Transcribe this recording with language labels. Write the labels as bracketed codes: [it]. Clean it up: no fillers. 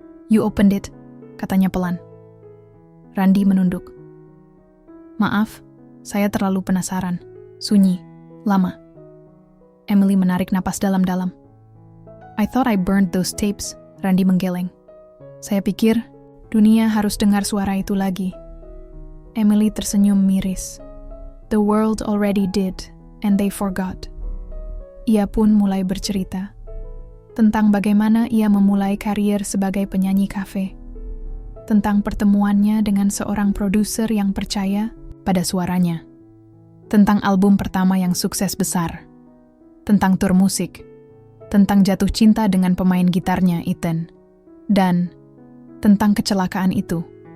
[en] "You opened it," [id] katanya pelan. Randi menunduk. "Maaf, saya terlalu penasaran. Sunyi, lama." Emily menarik napas dalam-dalam. [en] "I thought I burned those tapes," Randi [id] menggeleng. "Saya pikir dunia harus dengar suara itu lagi." Emily tersenyum miris. [en] "The world already did, and they forgot." [id] Ia pun mulai bercerita tentang bagaimana ia memulai karier sebagai penyanyi kafe, tentang pertemuannya dengan seorang produser yang percaya pada suaranya, tentang album pertama yang sukses besar, tentang tur musik, tentang jatuh cinta dengan pemain gitarnya Ethan, dan tentang kecelakaan itu.